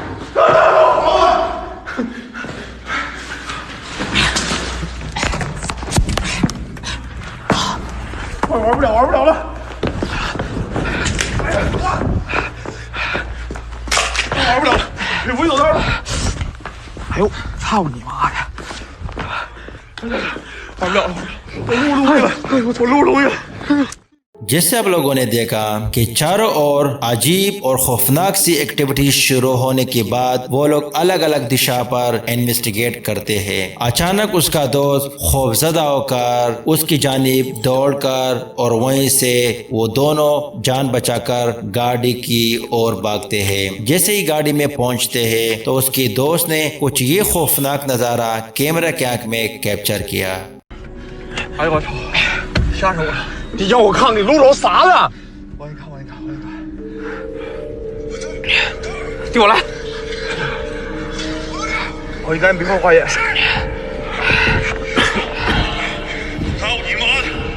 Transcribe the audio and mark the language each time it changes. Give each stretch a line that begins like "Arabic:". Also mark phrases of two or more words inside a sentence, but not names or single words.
Chinese: 玩不了了！哎呀，玩不了了，这不有道了。哎呦，操你妈的！玩不了了，我录东西了，我录东西了。
Hindi: जैसे आप लोगों ने देखा कि चारों ओर अजीब और खौफनाक सी एक्टिविटी शुरू होने के बाद वो लोग अलग अलग दिशा पर इन्वेस्टिगेट करते हैं। अचानक उसका दोस्त खौफजदा होकर उसकी जानिब दौड़कर और वहीं से वो दोनों जान बचाकर गाड़ी की ओर भागते हैं। जैसे ही गाड़ी में पहुंचते हैं तो उसके दोस्त ने कुछ ये खौफनाक नजारा कैमरा की आंख में कैप्चर किया।
Chinese: 哎呦我操！吓死我了！你让我看你录着啥呢？我给你看。递我来！我赶紧别看花眼。操你妈的！